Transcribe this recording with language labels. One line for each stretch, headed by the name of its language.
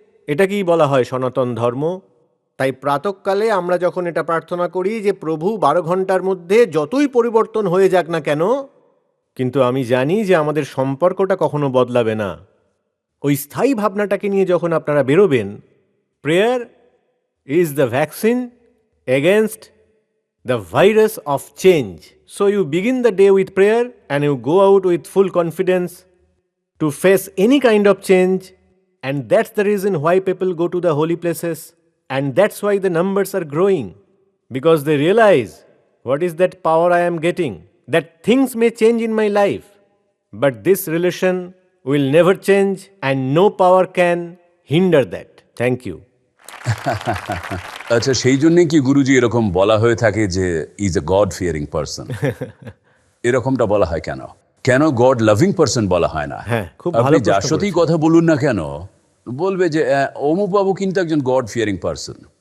Bangla: এটাকেই বলা হয় সনাতন ধর্ম। তাই প্রাতঃকালে আমরা যখন এটা প্রার্থনা করি যে প্রভু 12 ঘন্টার মধ্যে যতই পরিবর্তন হয়ে যাক না কেন, কিন্তু আমি জানি যে আমাদের সম্পর্কটা কখনো বদলাবে না। ওই স্থায়ী ভাবনাটাকে নিয়ে যখন আপনারা বেরোবেন,
English: Prayer is the vaccine against the virus of change. So you begin the day with prayer and you go out with full confidence to face any kind of change, and that's the reason why people go to the holy places, and that's why the numbers are growing, because they realize what is that power I am getting, that things may change in my life, but this relation will never change and no power can hinder that. Thank you.
Bangla: আচ্ছা, সেই জন্যে কি গুরুজি এরকম বলা হয়ে থাকে যে
English: Is a god fearing person?
Bangla: এরকমটা বলা হয় কেন? কেন গড লাভিং পারসন বলা হয় না? হ্যাঁ, খুব ভালো আপনি প্রশ্ন যার সাথেই করেছেন। কথা বলুন না কেন, বলবে যে অমুক বাবু কিন্তু একজন গড ফিয়ারিং পারসন।